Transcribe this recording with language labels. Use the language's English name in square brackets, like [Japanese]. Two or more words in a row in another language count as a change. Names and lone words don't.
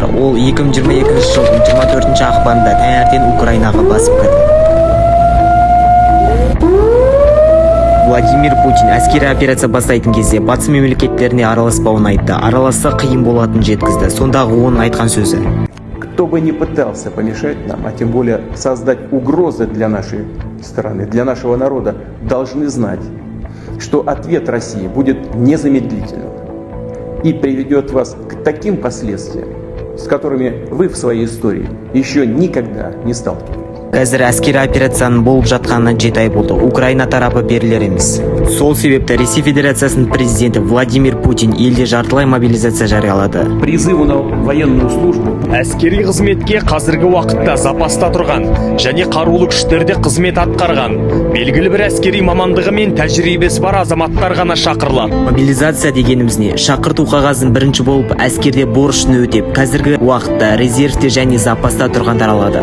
[Kazakh] Ол 2022 жылдың 24 ақпанында таңертең Украинаға басып кірді. Владимир Путин әскери операция бастайтын кезде батыс мемлекеттеріне араласпауын айтты. Араласса қиын болатынын жеткізді. Сондағы оның айтқан сөзі: [Russian] кто бы ни пытался помешать нам, а тем более создать угрозы для нашей страны, для нашего народа, должны знать, что ответ России будет незамедлительным и приведет вас к таким последствиям, с которыми вы в своей истории еще никогда не сталкивались. [Kazakh] Қазір әскери операцияның болып жатқанына 7 ай болды. Украина тарапы берілер емес. Сол себепті Ресей Федерациясының президенті Владимир Путин елде жартылай мобилизация жариялады. [Russian] Призыву на военную службу [Kazakh] әскери қызметке қазіргі уақытта запаста тұрған және қарулы күштерде қызмет атқарған белгілі бір әскери мамандығы мен тәжірибесі бар азаматтар ғана шақырылады. Мобилизация дегеніміз не? Шақырту қағазын бірінші болып әскерде борышын өтеп, қазіргі уақытта резервте және запаста тұрғандар алады.